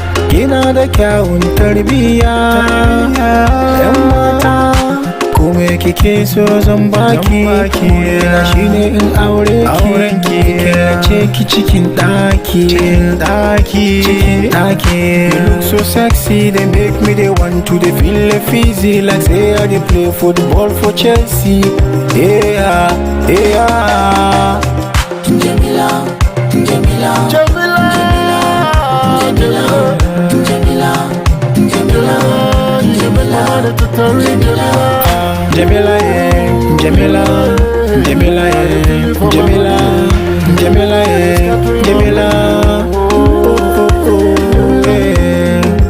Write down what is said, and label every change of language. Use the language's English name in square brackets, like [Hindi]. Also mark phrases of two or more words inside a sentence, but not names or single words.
[Hausa] Kina da kyawun tarbiyya. Yan mata, kome kike so zan baki. Burina shine in aure ki. Killace ki cikin ɗaki. Cikin ɗaki. [Nigerian Pidgin] You look so sexy, they make me they want to, they feel the fizzy, like say I dey play football for Chelsea. Yeah. Yeah. Jamila, Jamila, Jamila. Jamila, Jamila, Jamila, Jamila, Jamila, Jamila, yeah. Jamila, Jamila, yeah. Jamila, Jamila, yeah. Jamila. Oh, oh, oh, yeah.